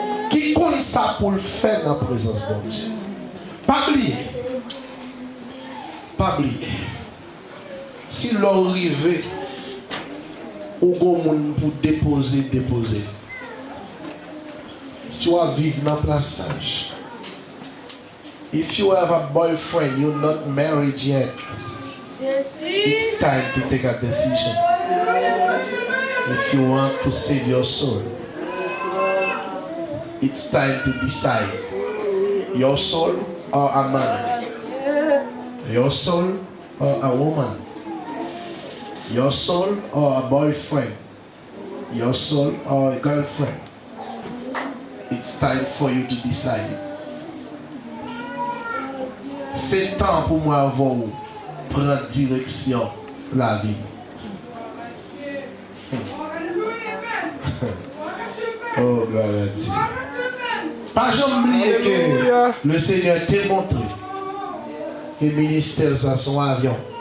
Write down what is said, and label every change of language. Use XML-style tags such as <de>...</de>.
<fr>Qui connaît ça pour le faire dans la présence de Dieu. Pas oublier. Pas oublier. Si l'on arrive, au monde pour déposer. Si on vivre dans le passage.</fr> <en>If you have a boyfriend, you're not married yet. It's time to take a decision. If you want to save your soul, it's time to decide. Your soul or a man? Your soul or a woman? Your soul or a boyfriend? Your soul or a girlfriend? It's time for you to decide.</en> <fr>C'est temps pour moi avant prendre direction la vie. Oh, gloire à Dieu. Pas jamais oublier que le Seigneur t'a montré que le ministère, c'est son avion.</fr>